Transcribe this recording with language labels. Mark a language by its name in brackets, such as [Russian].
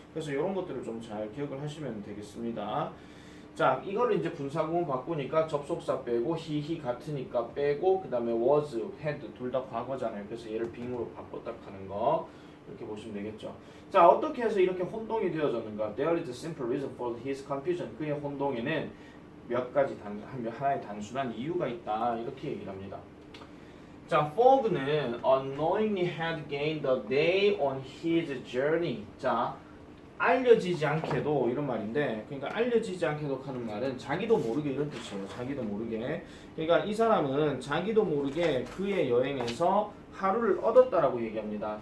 [Korean] 그래서 이런 것들을 좀 잘 기억을 하시면 되겠습니다. 자 이거를 이제 분사구문 바꾸니까 접속사 빼고 he 같으니까 빼고 그 다음에 was, had 둘 다 과거잖아요. 그래서 얘를 being으로 바꿨다 하는 거 이렇게 보시면 되겠죠. 자 어떻게 해서 이렇게 혼동이 되어졌는가? [English] There is a simple reason for his confusion. [Korean] 그의 혼동에는 몇 가지 하나의 단순한 이유가 있다 이렇게 얘기를 합니다. [English] 자, Fogg는 unknowingly had gained a day on his journey. [Korean] 자, 알려지지 않게도 이런 말인데, 그러니까 알려지지 않게도 하는 말은 자기도 모르게 이런 뜻이에요. 자기도 모르게. 그러니까 이 사람은 자기도 모르게 그의 여행에서 하루를 얻었다라고 얘기합니다.